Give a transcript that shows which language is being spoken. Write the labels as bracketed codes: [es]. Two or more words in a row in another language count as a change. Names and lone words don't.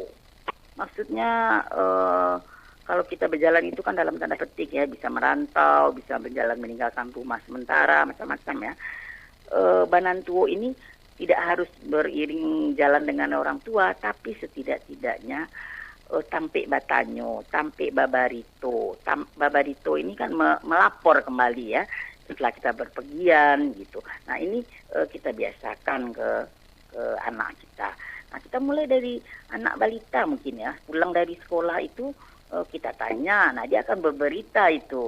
[id] Maksudnya kalau kita berjalan itu kan dalam tanda petik ya, bisa merantau, bisa berjalan meninggalkan rumah sementara, macam-macam ya. [min] Banan tuwo [id] ini tidak harus beriring jalan dengan orang tua, tapi setidak-tidaknya [min] tampik batanyo, tampik babarito. [id] Babarito ini kan melapor kembali ya setelah kita berpergian gitu. Nah ini kita biasakan ke anak kita. Nah kita mulai dari anak balita mungkin ya, pulang dari sekolah itu kita tanya, nah dia akan berberita itu.